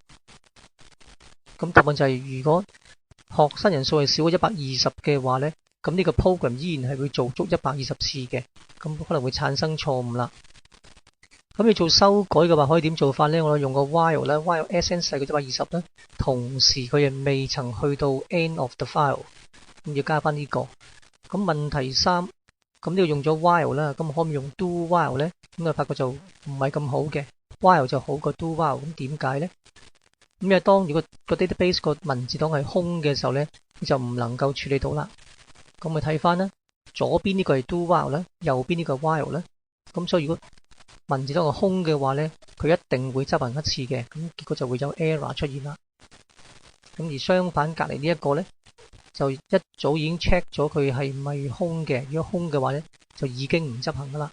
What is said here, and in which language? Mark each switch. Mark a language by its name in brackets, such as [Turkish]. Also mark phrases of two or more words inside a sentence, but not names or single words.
[Cantonese] 咁答案就係如果學生人數係少過120嘅話咧， 咁呢個 program 依然係會做足120次嘅，咁可能會產生錯誤啦。咁你做修改嘅話，可以點做法呢？我用個 while 啦 ，while SN 細過120啦，同時佢亦未曾去到 [English] end of the file， [Cantonese] 咁要加翻呢個。咁問題3，咁呢度用咗 while 啦，咁可唔可以用 [English] do while [Cantonese] 呢？咁啊發覺就唔係咁好嘅 ，while 就好過 [English] do while， [Cantonese] 咁點解呢？咁因為當如果個 database 個文字檔係空嘅時候呢，你就唔能夠處理到啦。咁咪睇翻啦，左邊呢個係 [English] do while [Cantonese] 啦，右邊呢個 while 啦。咁所以如果文字檔係空嘅話呢，佢一定會執行一次嘅，咁結果就會有 error 出現啦。咁而相反隔離呢一個呢，就一早已經 check 咗佢係咪空嘅，如果空嘅話呢，就已經唔執行噶啦。